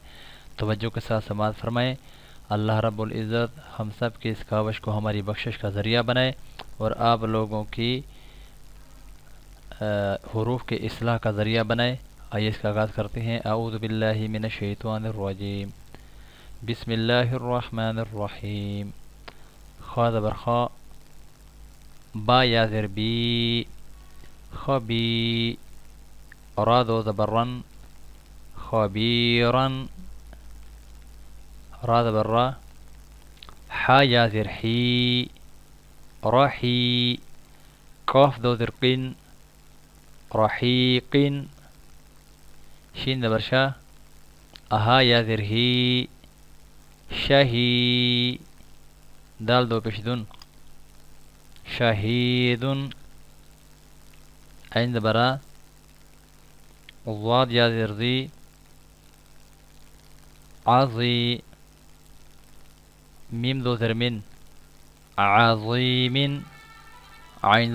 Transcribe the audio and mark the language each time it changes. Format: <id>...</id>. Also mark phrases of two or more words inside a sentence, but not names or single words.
<ur>توجہ کے ساتھ سماعت فرمائیں۔ اللہ رب العزت ہم سب کی اس کاوش کو ہماری بخشش کا ذریعہ بنائے اور آپ لوگوں کی حروف کے اصلاح کا ذریعہ بنائے۔ آئیے اس کا آغاز کرتے ہیں۔</ur> <ar>اعوذ باللہ من الشیطان الرجیم، بسم اللہ الرحمن الرحیم۔</ar> <ur>خا زبر خا، با یا زر بی، خبی، را دو زبر رن، خبیرن، را زبر را، حا یا زر حی، رحی، قاف دو زر قن، رحیق، شین زبر شا، اہا یا زر ہی، شہی، دال دو پیش دن، شہید، عین زبر آ، ضاد یا زر زی، عظی، میم دو زر من، عظیم، عین</ur>